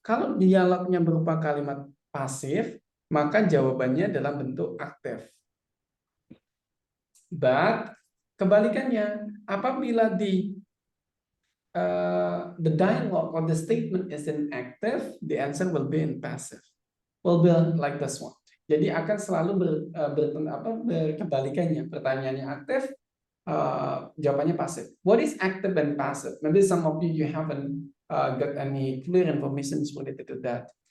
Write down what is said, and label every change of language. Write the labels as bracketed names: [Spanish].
[Indonesian] Kalau dialognya berupa kalimat pasif, maka jawabannya dalam bentuk aktif. [English] But [Indonesian] kebalikannya, apabila [English] the dialogue or the statement isn't active, the answer will be in passive. Will be like this one. [Indonesian] Jadi akan selalu berkebalikannya. Pertanyaannya aktif, jawabannya pasif. [English] What is active and passive? Maybe some of you haven't got any clear information related to that.